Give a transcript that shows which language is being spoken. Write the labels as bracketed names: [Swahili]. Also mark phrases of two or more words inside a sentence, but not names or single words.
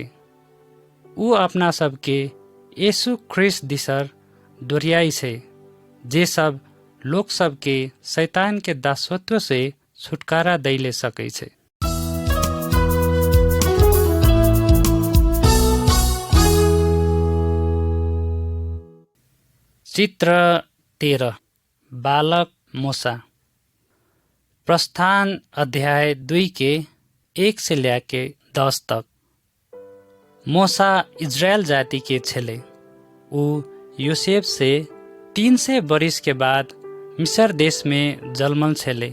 [Maithili] उ अपना सबके यीशु ख्रिस्ट दिसर दोहराई छै, जे सब लोक सबके शैतान के दासत्व से छुटकारा दैले सकै छै। चित्र 13 बालक मूसा। प्रस्थान अध्याय 2 के 1 से लेके 10 तक। मूसा इजराइल जाति के छेले। उ योसेफ से 300 बरिस के बाद मिस्र देश में जन्मल छेले।